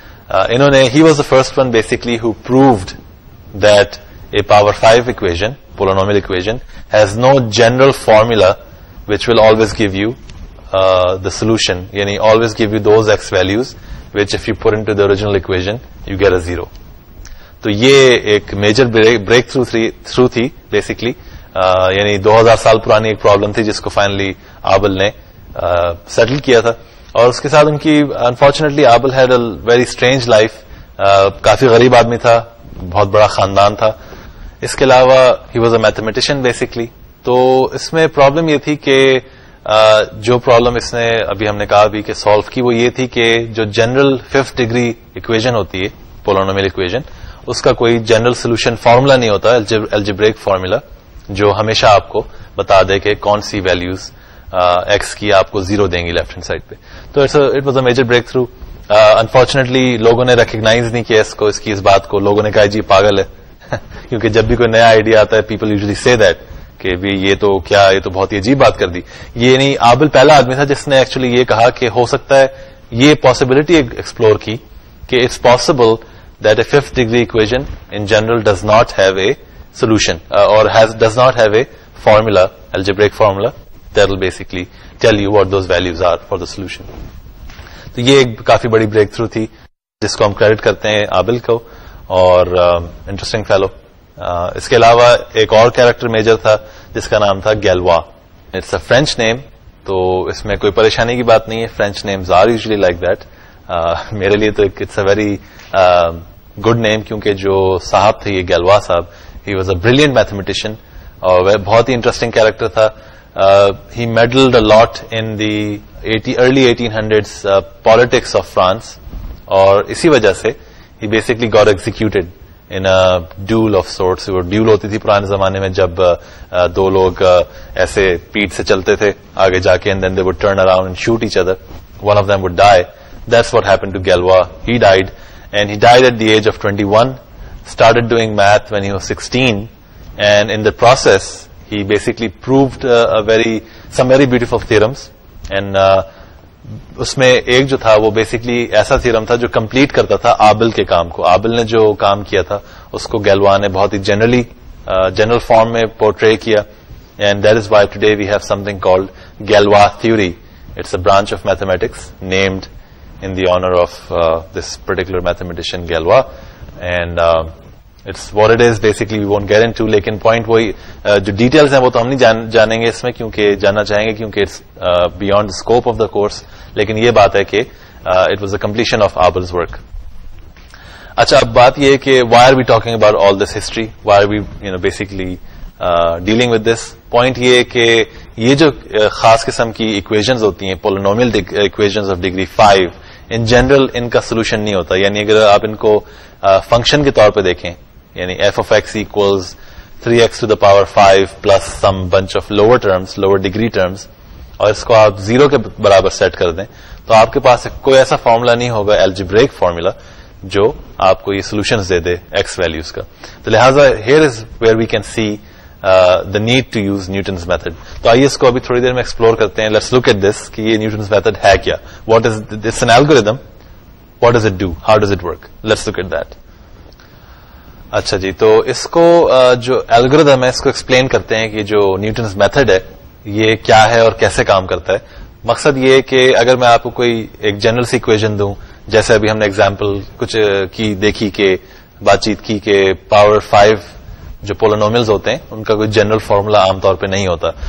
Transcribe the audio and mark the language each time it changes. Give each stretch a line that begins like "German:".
Urdu: انہوں نے
English: He was the first one basically who proved that a power 5 equation, polynomial equation, has no general formula which will always give you the solution, یعنی always give you those x values which if you put into the original equation you get a 0.
Urdu: تو یہ ایک major break through تھی basically, یعنی 2000 سال پرانی ایک problem تھی جس کو فائنلی آبل نے سیٹل کیا تھا. اور اس کے ساتھ ان کی
English: unfortunately Abel had a very strange life,
Urdu: کافی غریب آدمی تھا, بہت بڑا خاندان تھا. اس کے علاوہ
English: He was a mathematician basically.
Urdu: تو اس میں پرابلم یہ تھی کہ جو پرابلم اس نے ابھی ہم نے کہا بھی کہ سالو کی, وہ یہ تھی کہ جو جنرل 5th ڈگری اکویژن ہوتی ہے پولینومیل اکویژن, اس کا کوئی جنرل سولوشن فارمولا نہیں ہوتا, الجبریک فارمولا جو ہمیشہ آپ کو بتا دے کہ کون سی ویلیوز ایکس کی آپ کو 0 دیں گی لیفٹ ہینڈ سائڈ پہ.
English: تو it was a major breakthrough.
Urdu: Unfortunately لوگوں نے ریکگنائز نہیں کیا اس کی اس بات کو. لوگوں نے کہا جی پاگل ہے, کیونکہ جب بھی کوئی نیا آئیڈیا آتا ہے
English: people usually say that
Urdu: کہ یہ تو کیا, یہ تو بہت ہی عجیب بات کر دی. یہ نہیں, آبل پہلا آدمی تھا جس نے ایکچولی یہ کہا کہ ہو سکتا ہے, یہ پاسبلٹی ایکسپلور کی کہ it's possible that a 5th degree equation in general does not have a solution or does not have a formula, algebraic formula that will basically tell you what those values are for the solution. تو یہ ایک کافی بڑی break through تھی جس کو ہم credit کرتے ہیں آبل کو, اور
English: Interesting fellow.
Urdu: اس کے علاوہ ایک اور کیریکٹر میجر تھا جس کا نام تھا گیلوا.
English: it's a French name,
Urdu: تو اس میں کوئی پریشانی کی بات نہیں ہے.
English: French names are usually like that.
Urdu: میرے لیے تو
English: it's a very good name,
Urdu: کیونکہ جو صاحب تھے یہ گیلوا صاحب,
English: he was a brilliant mathematician
Urdu: اور بہت ہی انٹرسٹنگ کیریکٹر تھا.
English: he meddled a lot in the early 1800s politics of France,
Urdu: اور اسی وجہ سے
English: He basically got executed in duel of sorts.
Urdu: وہ ڈیول ہوتی تھی پرانے زمانے میں جب دو لوگ ایسے پیٹ سے چلتے تھے آگے جا کے,
English: And then they would turn around and shoot each other. One of them would die. That's what happened to Galois. He died, and he died at the age of 21, started doing math when he was 16, and in the process, he basically proved some very beautiful theorems, and
Urdu: اس میں ایک جو تھا وہ basically ایسا theorem تھا جو complete کرتا تھا آبل کے کام کو. آبل نے جو کام کیا تھا اس کو گیلوا نے بہت ہی جنرل فارم میں پورٹرے کیا,
English: And that is why today we have something called Galois theory. It's a branch of mathematics named in the honor of this particular mathematician Galois, and it's what it is. Basically we won't get into,
Urdu: لیکن point وہی جو details ہیں وہ تو ہم نہیں جانیں گے اس میں, کیونکہ جاننا چاہیں گے کیونکہ
English: it's beyond the scope of the course.
Urdu: لیکن یہ بات ہے کہ
English: it was the completion of Abel's work.
Urdu: اچھا, اب بات یہ ہے کہ
English: why are we talking about all this history, why are we basically dealing with this.
Urdu: Point یہ ہے کہ یہ جو خاص قسم کی ایکویشنز ہوتی ہیں, polynomial equations of degree 5, in general ان کا سولوشن نہیں ہوتا. یعنی اگر آپ ان کو فنکشن کے طور پہ دیکھیں, یعنی F of x equals 3x to the power 5 plus some bunch of lower terms, lower degree terms, اور اس کو آپ 0 کے برابر سیٹ کر دیں, تو آپ کے پاس کوئی ایسا فارمولا نہیں ہوگا, الجبریک فارمولا, جو آپ کو یہ سولوشنز دے دے ایکس ویلیوز کا.
English: تو لہٰذا here is where we can see the need to use Newton's method.
Urdu: تو آئیے اس کو ابھی تھوڑی دیر میں ایکسپلور کرتے ہیں.
English: Let's look at this کہ یہ Newton's method ہے کیا. What is it's an algorithm. What does it do? How does it work? Let's look at that.
Urdu: اچھا جی, تو اس کو جو الگوریدم ہے اس کو ایکسپلین کرتے ہیں کہ جو Newton's method ہے یہ کیا ہے اور کیسے کام کرتا ہے. مقصد یہ ہے کہ اگر میں آپ کو کوئی ایک جنرل سی اکویشن دوں, جیسے ابھی ہم نے ایگزامپل کچھ کی دیکھی کہ بات چیت کی کہ پاور 5 جو پولینومیلز ہوتے ہیں ان کا کوئی جنرل فارمولا عام طور پہ نہیں ہوتا.